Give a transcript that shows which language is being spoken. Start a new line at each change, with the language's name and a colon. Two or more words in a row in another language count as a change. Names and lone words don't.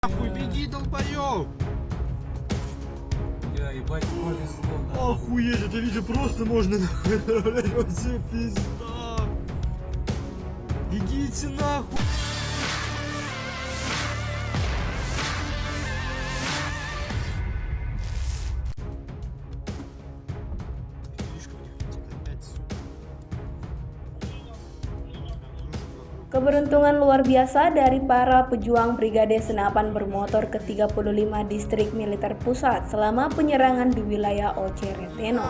Russian: Нахуй беги, долбоёб! Ебать, повезло, да. Охуеть, это видео просто можно нахуй отправлять, вообще пизда! Бегите нахуй!
Indonesian: Keberuntungan luar biasa dari para pejuang Brigade Senapan Bermotor ke-35 Distrik Militer Pusat selama penyerangan di wilayah Ocereteno.